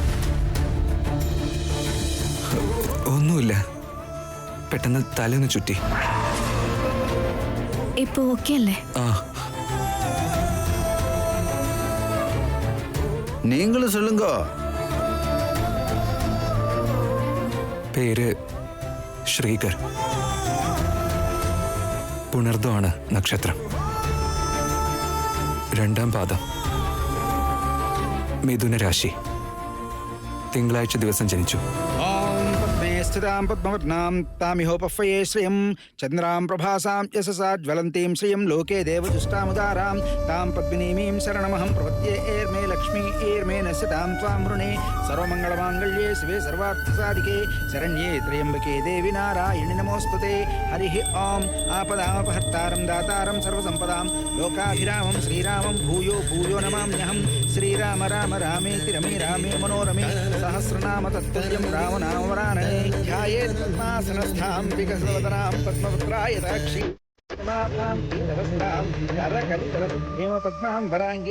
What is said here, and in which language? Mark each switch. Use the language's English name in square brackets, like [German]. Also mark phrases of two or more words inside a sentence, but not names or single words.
[Malayalam] ഒന്നുമില്ല, പെട്ടെന്ന് തലയൊന്ന് ചുറ്റി. ഇപ്പൊ ഓക്കെ അല്ലേ? ആ, [Tamil] நீங்களும் சொல்லுங்க. [Malayalam] പേര് ശ്രീകർ. പുണർദമാണ് നക്ഷത്രം. 2-ാം പാദം. മിഥുന രാശി. തിങ്കളാഴ്ച ദിവസം ജനിച്ചു. [Sanskrit] स्थितां पद्मवर्णां तामिहोपह्वये श्रियं चन्द्रां प्रभासां यशसा ज्वलन्तीं श्रियं लोके देवदुष्टामुदारां तां पद्मिनीमीं शरणमहं प्रपद्ये एर्मे लक्ष्मी एर्मे नश्यतां त्वां वृणे सर्वमङ्गलमाङ्गल्ये शिवे सर्वार्थसाधिके शरण्ये त्र्यम्बके देवि नारायणि नमोऽस्तुते. हरिः ॐ. आपदामपहर्तारं दातारं सर्वसम्पदां लोकाभिरामं श्रीरामं भूयो भूयो नमाम्यहं. श्रीराम राम रामेति रमे रामे मनोरमे सहस्रनाम तत्तुल्यं रामनामवरानने. ध्यायेत् पद्मासनस्थां विकसवदनां पद्मपुत्रायताक्षी मातां पीतवस्त्रां करकलितल हेमपद्मां वराङ्गे.